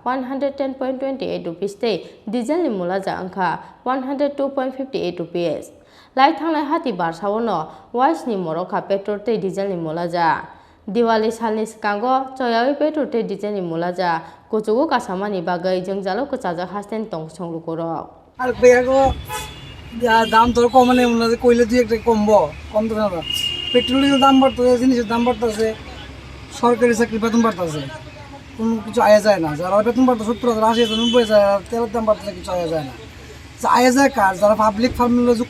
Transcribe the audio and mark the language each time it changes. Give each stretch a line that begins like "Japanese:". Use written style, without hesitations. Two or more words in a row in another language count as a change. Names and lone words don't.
Kok Borok: 110.28 rupees te diesel ni mulaja angkha 102.58 rupees lai thanglai hati barsa wono wise ni morokha petrol te diesel ni mulaja Diwali salni sekango choyawi petrol te diesel ni mulaja kuchugo kasamani bagai jengjalo kechajak hasten tong songlukoro
Bangla: আর বেয়াগো দাম তোর কমানে মনে হয় কইলে তুই একটা কমবো কম তো না পেট্রোলের দাম বাড়তেছে জিনিসের দাম বাড়তেছে সরকারি চাকরি বেতন বাড়তেছে কোনো কিছু আয়া যায় না যারা বেতন বাড়তে 70,000 80,000 90,000 তেলের দাম বাড়তেছে কিছু আয়া যায় না আয়া যায় কার যারা
English: public firmer
Bangla: যুক্ত